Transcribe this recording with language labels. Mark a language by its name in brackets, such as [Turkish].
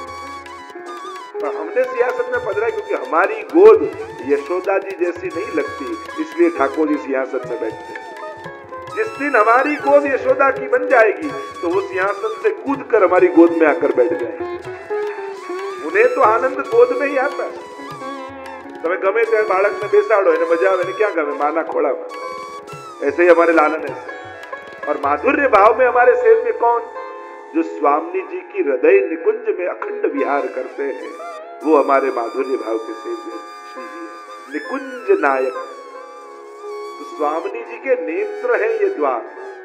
[Hindi] पर हमने सिंहासन में पधरा क्योंकि हमारी गोद यशोदा जी जैसी नहीं लगती, इसलिए ठाकुर जी सिंहासन में बैठते हैं। जिस दिन हमारी गोद यशोदा की बन जाएगी तो वो सिंहासन से कूद कर हमारी गोद में आकर बैठ जाएंगे। उन्हें तो आनंद गोद में ही आता है। [Gujarati] તમે ગમે ત્યારે બાળકને બેસાડો એને મજા આવે, क्या ગમે? માના ખોળામાં। [Hindi] ऐसे ही हमारे लालन है। और माधुर्य भाव में हमारे सेव्य कौन? जो स्वामी जी की हृदय निकुंज में अखंड विहार करते हैं, वो हमारे माधुर्य भाव के सेव्य श्री जी है, निकुंज नायक। तो स्वामी जी के नेत्र हैं ये द्वार।